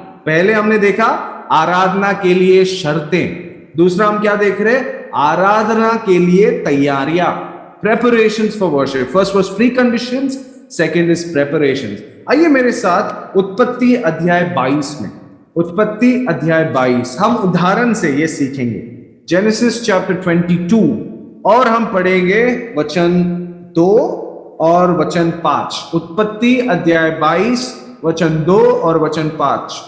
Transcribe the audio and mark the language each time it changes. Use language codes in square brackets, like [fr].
[hi] पहले हमने देखा आराधना के लिए शर्तें, दूसरा हम क्या देख रहे हैं, आराधना के लिए तैयारियां, [en] preparations for worship. First was preconditions, second is preparations. [hi] आइए मेरे साथ उत्पत्ति अध्याय 22 में, उत्पत्ति अध्याय 22 हम उदाहरण से ये सीखेंगे। जेनेसिस चैप्टर 22 और हम पढ़ेंगे वचन 2 और वचन 5। उत्पत्ति अध्याय 22 वचन 2 और वचन 5।